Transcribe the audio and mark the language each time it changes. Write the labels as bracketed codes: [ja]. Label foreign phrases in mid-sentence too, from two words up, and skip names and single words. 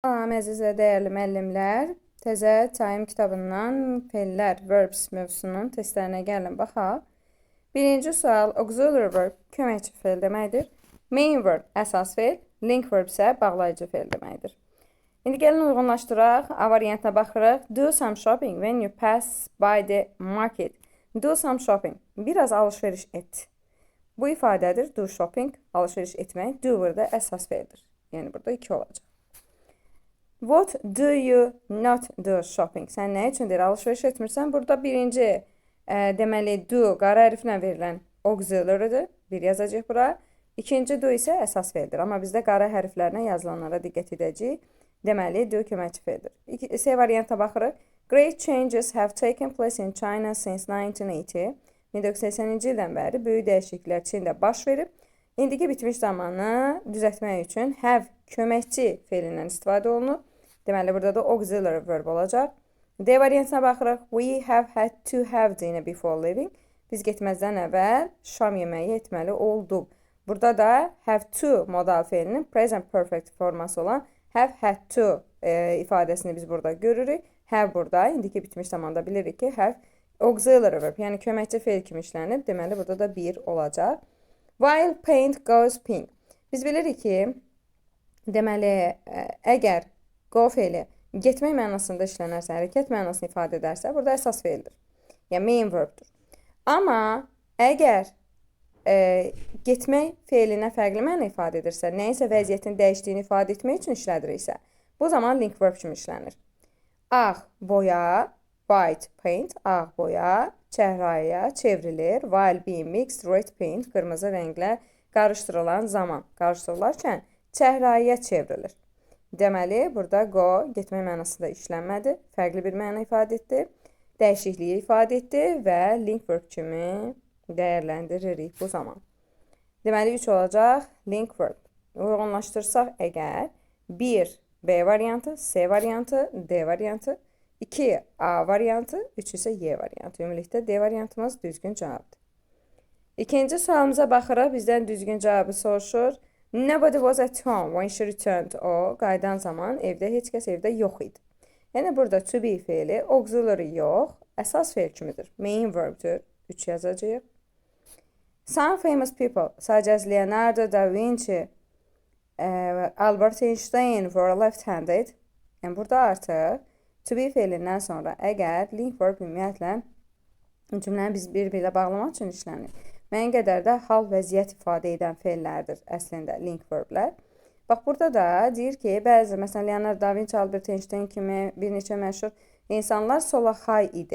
[az] Salam əziz və dəyərli müəllimlər. Təzə Time kitabından fellər, verbs mövzusunun testlərinə gəlin baxaq. Birinci sual, [en] auxiliary verb [az] köməkçi fel deməkdir. [en] Main verb [az] əsas fel, [en] link verb [az] isə bağlayıcı fel deməkdir. İndi gəlin uyğunlaşdıraq. A variantına baxırıq. [en] Do some shopping when you pass by the market. Do some shopping. [az] Biraz alışveriş et. Bu ifadədir. [en] Do shopping, [az] alışveriş etmək. Do burada əsas feldir. Yəni burada 2 olacaq. [en] What do you not do shopping? [az] Sən nə üçün deyir alışveriş etmirsən? Burada birinci deməli do qara hərflə verilən auxiliary'dir. Bir yazacağıq bura. İkinci do isə əsas feldir. Amma bizdə qara hərflərlə yazılanlara diqqət edəcəyik. Deməli do köməkçi feldir. C variantına baxırıq. [en] Great changes have taken place in China since 1980. [az] 1980-ci ildən bəri böyük dəyişikliklər Çində baş verib. İndiki bitmiş zamanı düzəltmək üçün have köməkçi felindən istifadə olunur. Deməli, burada da [en] auxiliary verb [az] olacaq. D variantına baxırıq. [en] We have had to have dinner before leaving. [az] Biz getməzdən əvvəl şam yeməyi etməli olduq. Burada da [en] have to [az] modal felinin [en] present perfect [az] forması olan [en] have had to [az] ifadəsini biz burada görürük. Have burada, indiki bitmiş zamanda bilirik ki, have [en] auxiliary verb, [az] yəni köməkçi fel kimi işlənib. Deməli, burada da 1 olacaq. [en] While paint goes pink. [az] Biz bilirik ki, deməli, əgər go feli getmək mənasında işlənərsə, hərəkət mənasını ifadə edərsə, burada əsas feldir. Yəni, [en] main verbdir. [az] Amma əgər getmək felinə fərqli məna ifadə edirsə, nəyinsə vəziyyətin dəyişdiyini ifadə etmək üçün işlədiriksə, bu zaman [en] link verb [az] kimi işlənir. Ağ boya, white paint, ağ boya, çəhrayıya çevrilir. [en] While being mixed, red paint, [az] qırmızı rənglə qarışdırılan zaman, qarışdırılarkən çəhrayıya çevrilir. Deməli, burada go getmək mənasında işlənmədi. Fərqli bir məna ifadə etdi. Dəyişikliyi ifadə etdi və [en] link verb [az] kimi dəyərləndiririk bu zaman. Deməli, 3 olacaq [en] link verb. [az] Uyğunlaşdırsaq əgər 1 B variantı, C variantı, D variantı, 2 A variantı, 3 isə Y variantı. Ümumilikdə D variantımız düzgün cavabdır. İkinci sualımıza baxırıq. Bizdən düzgün cavabı soruşur. [en] Nobody was at home when she returned. [az] O, qayıdan zaman evdə heç kəs evdə yox idi. Yəni, burada [en] to be [az] feili, auxiliary yox, əsas feil kimidir. [en] Main verbdir. [az] 3 yazacağıq. [en] Some famous people, such as Leonardo da Vinci, Albert Einstein were left-handed. [az] Yəni, burada artıq [en] to be [az] feilindən sonra əgər [en] link verb [az] ümumiyyətlə cümləni biz bir-birlə bağlamaq üçün işlənir. Müəyyən qədər də hal vəziyyət ifadə edən feillərdir əslində [en] link verblər. [az] Bax, burada da deyir ki, bəzi, məsələn, Leonardo da Vinci, Albert Einstein kimi bir neçə məşhur insanlar solaxay idi.